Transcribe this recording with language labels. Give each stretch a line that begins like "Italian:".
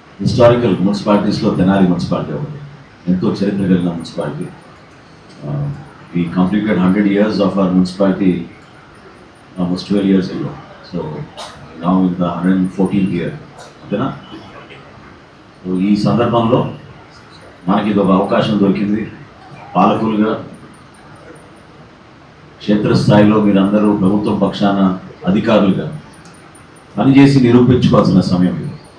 Telugu: Historical మున్సిపాలిటీస్లో Tenali municipality ఒకటి ఎంతో చరిత్ర కలిగిన municipality.
English: We completed 100 years of our municipality almost 12 years ago. So now in the 114th year. ఓకేనా?
Telugu: So ఈ సందర్భంలో మనకి ఇది ఒక అవకాశం దొరికింది. పాలకులుగా క్షేత్రస్థాయిలో మీరందరూ ప్రభుత్వం పక్షాన అధికారులుగా పనిచేసి నిరూపించుకోవాల్సిన సమయం ఇది.